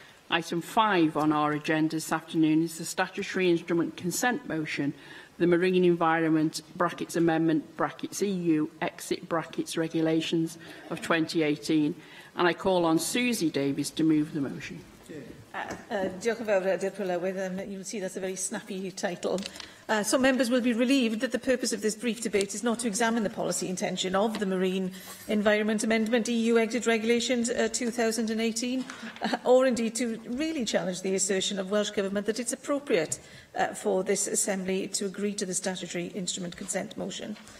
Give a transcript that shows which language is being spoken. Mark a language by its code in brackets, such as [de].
[en] Item 5 on our agenda this afternoon is the statutory instrument consent motion, the Marine Environment (Amendment) (EU) exit regulations of 2018, and I call on Susie Davies to move the motion. [cy] Diolch yn fawr, Dipro Llawer. [en] You'll see that's a very snappy title. So members will be relieved that the purpose of this brief debate is not to examine the policy intention of the Marine Environment Amendment EU Exit Regulations 2018, or indeed to really challenge the assertion of Welsh Government that it's appropriate for this Assembly to agree to the statutory instrument consent motion.